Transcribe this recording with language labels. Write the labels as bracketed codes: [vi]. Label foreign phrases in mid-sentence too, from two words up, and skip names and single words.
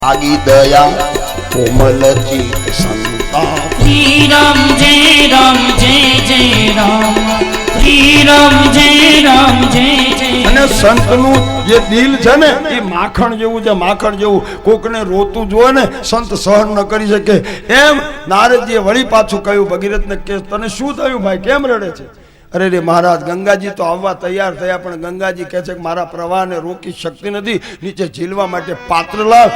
[hi] आगी दया कोमल चित संता श्री राम जय राम श्री राम जय [gu] અને સંતનું જે દિલ છે ને એ માખણ જેવું છે, માખણ જેવું. કોકને રોતું જોવે ને સંત સહન ન કરી શકે. એમ નારદજીએ વળી પાછું કહ્યું ભગીરથને કે તને શું થયું ભાઈ, કેમ રડે છે? અરે રે મહારાજ, ગંગાજી તો આવવા તૈયાર થયા, પણ ગંગાજી કહે છે કે મારા પ્રવાહને રોકી શકતી નથી, નીચે ઝીલવા માટે પાત્ર લાવ.